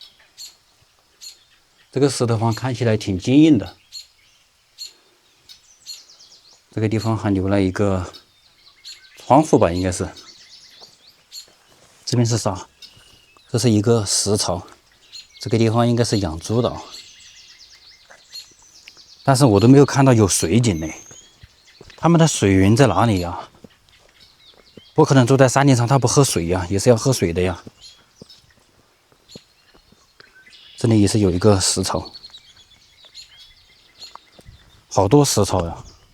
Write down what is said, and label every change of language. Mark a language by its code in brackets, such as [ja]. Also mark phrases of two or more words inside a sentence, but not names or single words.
[zh] 這個石頭房看起來挺堅硬的。這個地方還留了一個窗戶吧，應該是。這邊是啥？這是一個食槽。這個地方應該是養豬的啊，但是我都沒有看到有水井呢。他們的水源在哪裡呀？不可能住在山頂上，他不喝水呀，也是要喝水的呀。這裡也是有一個食槽，好多食槽呀。